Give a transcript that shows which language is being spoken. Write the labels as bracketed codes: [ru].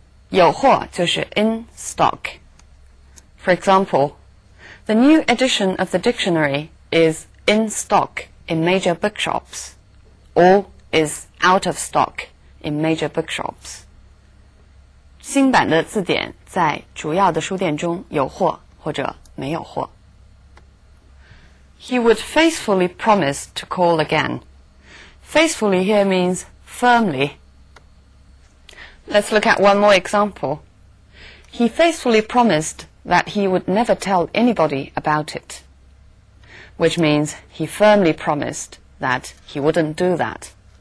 [zh] 有货就是 [en] in stock. For example, the new edition of the dictionary is in stock in major bookshops, or is out of stock in major bookshops. [zh] 新版的字典在主要的书店中有货或者没有货. [en] He would faithfully promise to call again. Faithfully here means firmly. Let's look at one more example. He faithfully promised that he would never tell anybody about it, which means he firmly promised that he wouldn't do that.